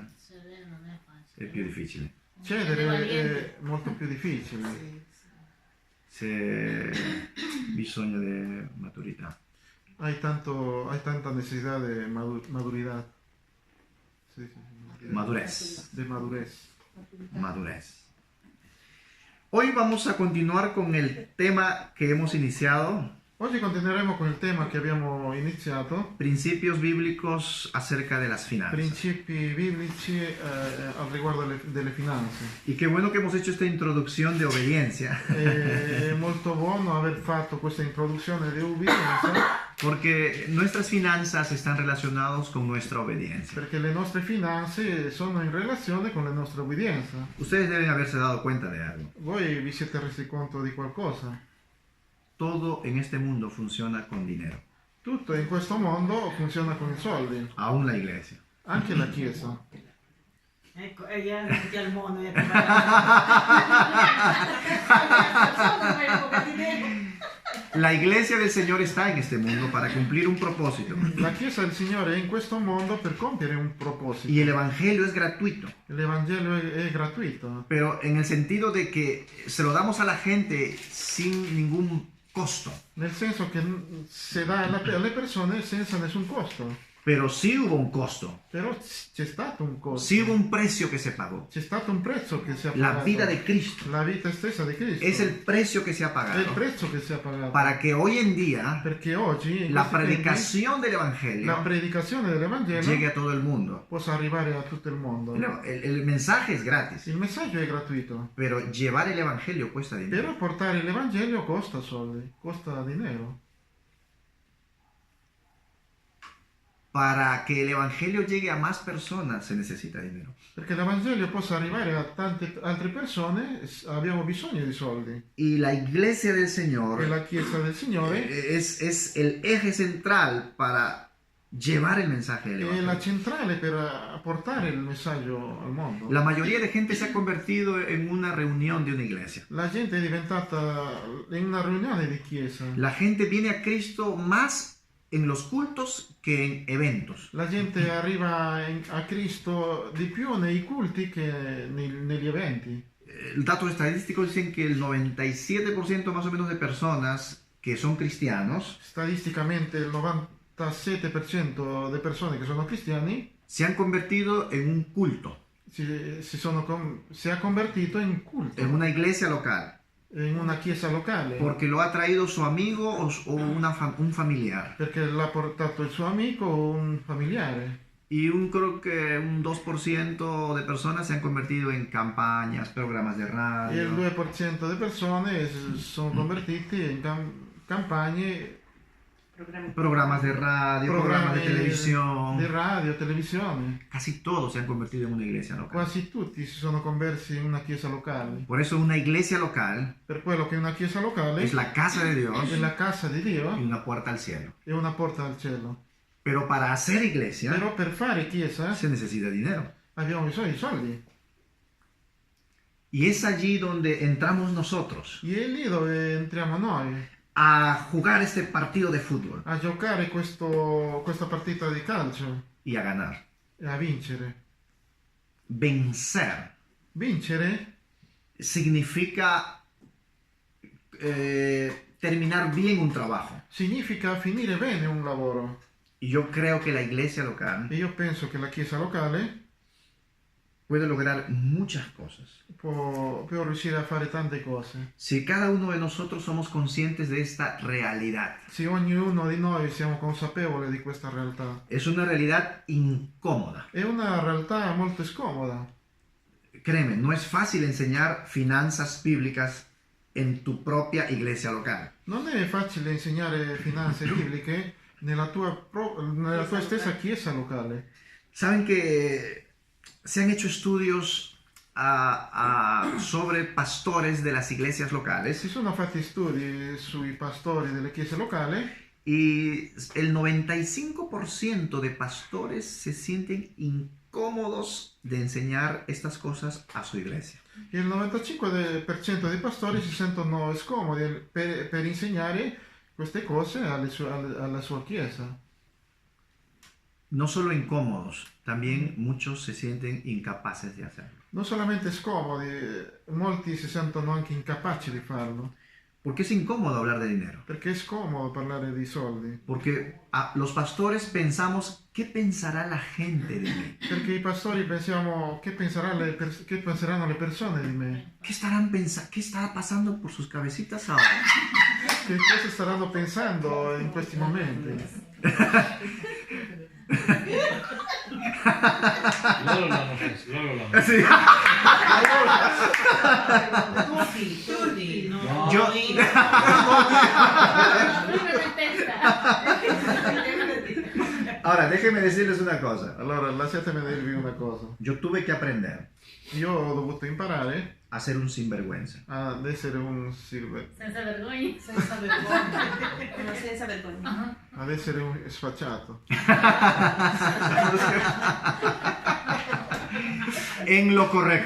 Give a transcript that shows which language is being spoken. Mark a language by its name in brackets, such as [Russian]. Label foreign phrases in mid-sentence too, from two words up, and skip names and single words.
[Italian] sedere non è è facile. più difficile. Cedere è molto più difficile. C'è bisogno di maturità. Hai tanta necessità di maturità. Sì, sì. [Spanish] Madurez. De madurez. Madurez. Hoy vamos a continuar con el tema que hemos iniciado, [Italian] Oggi continueremo con il tema che abbiamo iniziato, [Spanish] principios bíblicos acerca de las finanzas. [Italian] principi biblici al riguardo delle finanze. [Spanish] Y qué bueno que hemos hecho esta introducción de obediencia, [Italian] È molto buono aver fatto questa introduzione di ubbidienza, [Spanish] porque nuestras finanzas están relacionadas con nuestra obediencia. [Italian] perché le nostre finanze sono in relazione con la nostra ubbidienza. [Spanish] Ustedes deben haberse dado cuenta de algo. [Italian] Voi vi siete resi conto di qualcosa? [Spanish] Todo en este mundo funciona con dinero, [Italian] Tutto in questo mondo funziona con i soldi, [Spanish] aún la iglesia. [Italian] anche la Chiesa. Ecco, e gli altri al mondo. [Spanish] La iglesia del Señor está en este mundo para cumplir un propósito. [Italian] La Chiesa del Signore è in questo mondo per compiere un proposito. [Spanish] Y el Evangelio es gratuito. [Italian] L'Evangelo è gratuito, [Spanish] Pero en el sentido de que se lo damos a la gente sin ningún costo. [Italian] nel senso che si dà alle persone senza nessun costo. [Spanish] Pero sí hubo un costo. [Italian] Però c'è stato un costo. [Spanish] Sí hubo un precio que se pagó. [Italian] C'è stato un prezzo che si è [Spanish] La [Italian] pagato. [Spanish] vida de Cristo [Italian] La vita stessa di Cristo. [Spanish] es el precio que se ha [Italian] È il [Spanish] pagado [Italian] prezzo che si è pagato. [Spanish] para que hoy en día [Italian] Perché oggi in [Spanish] la [Italian] questi tempi, [Spanish] predicación del [Italian] la [Spanish] Evangelio [Italian] predicazione dell'Evangelo [Spanish] llegue a todo el mundo. [Italian] possa arrivare a tutto il mondo. [Spanish] El mensaje es gratis, [Italian] Il messaggio è gratuito, [Spanish] pero llevar el Evangelio cuesta dinero. [Italian] però portare l'Evangelo costa soldi, costa dinero. [Spanish] Para que el Evangelio llegue a más personas se necesita dinero. [Italian] Perché l'Evangelo possa arrivare a tante altre persone abbiamo bisogno di soldi. [Spanish] Y la iglesia del [Italian] E [Spanish] Señor [Italian] la Chiesa del Signore [Spanish] es el eje central para llevar el mensaje del [Italian] è [Spanish] Evangelio. [Italian] la centrale per portare il messaggio al mondo. [Spanish] La mayoría de gente se ha convertido en una reunión de una iglesia. [Italian] La gente è diventata in una riunione di chiesa. [Spanish] La gente viene a Cristo más en los cultos que en eventos. [Italian] La gente arriva a Cristo di più nei culti che negli eventi. [Spanish] Datos estadísticos dicen que el 97% más o menos de personas que son cristianos [Italian] Statisticamente il 97% delle persone che sono cristiani [Spanish] se han convertido en un culto, [Italian] si è convertito in culto, [Spanish] en una iglesia local, [Italian] in una chiesa locale, [Spanish] porque lo ha traído su amigo o un familiar. [Italian] perché l'ha portato il suo amico o un familiare. [Spanish] Y creo que un 2% de personas se han convertido en campañas, programas de [Italian] E il [Spanish] radio, [Italian] 2% delle persone sono convertiti in campagne, [Spanish] programas de radio, programas de [Italian] di [Spanish] televisión. [Italian] radio, televisione. [Spanish] Casi todos se han convertido en una iglesia local. [Italian] Quasi tutti si sono conversi in una chiesa locale. [Spanish] Por eso una iglesia local [Italian] Per quello che una chiesa locale [Spanish] es la casa de Dios [Italian] è la casa di Dio, [Spanish] y una puerta al cielo. [Italian] è una porta al cielo. [Spanish] Pero para hacer iglesia [Italian] Però per fare chiesa [Spanish] se necesita dinero. [Italian] abbiamo bisogno di soldi. [Spanish] Y es allí donde entramos nosotros [Italian] E è lì dove entriamo noi [Spanish] a jugar este partido de fútbol [Italian] a giocare questa partita di calcio [Spanish] y a ganar. [Italian] e a vincere. [Spanish] Vencer [Italian] Vincere [Spanish] significa terminar bien un trabajo. [Italian] significa finire bene un lavoro. [Spanish] Y yo creo que la iglesia local [Italian] E io penso che la chiesa locale [Spanish] puede lograr muchas cosas. [Italian] può riuscire a fare tante cose. [Spanish] Si cada uno de nosotros somos conscientes de esta realidad. [Italian] Se ognuno di noi siamo consapevoli di questa realtà. [Spanish] Es una realidad incómoda. [Italian] È una realtà molto scomoda. [Spanish] Créeme, no es fácil enseñar finanzas bíblicas en tu propia iglesia local. [Italian] Non è facile insegnare finanze bibliche nella tua stessa chiesa locale. [Spanish] Saben que se han hecho estudios sobre pastores de las iglesias locales [Italian] Si sono fatti studi sui pastori delle chiese locali [Spanish] y el 95% de pastores se sienten incómodos de enseñar estas cosas a su iglesia. [Italian] e il 95% dei pastori si sentono scomodi per insegnare queste cose alla sua chiesa. [Spanish] No solo incómodos, también muchos se sienten incapaces de hacerlo. [Italian] Non solamente scomodi, molti si sentono anche incapaci di farlo, [Spanish] Porque es incómodo hablar de dinero. [Italian] perché è scomodo parlare di soldi. [Spanish] Porque los pastores pensamos, ¿qué pensará la gente de mí? [Italian] Perché i pastori pensiamo che penseranno le persone di me, [Spanish] ¿Qué estará pasando por sus cabecitas ahora? [Italian] che cosa staranno pensando in questi momenti. Loro l'hanno pensato, loro l'hanno [Spanish] Sí. [Italian] Tutti. [Spanish] No. Yo, ahora, déjenme decirles una cosa. [Italian] Allora, lasciatemi dirvi una cosa. [Spanish] Yo tuve que aprender [Italian] Io ho dovuto imparare [Spanish] a ser un sinvergüenza. [Italian] ad essere un silver, Senza vergogna. Senza vergogna. Senza vergogna. ad essere un sfacciato. [Spanish] En lo correcto.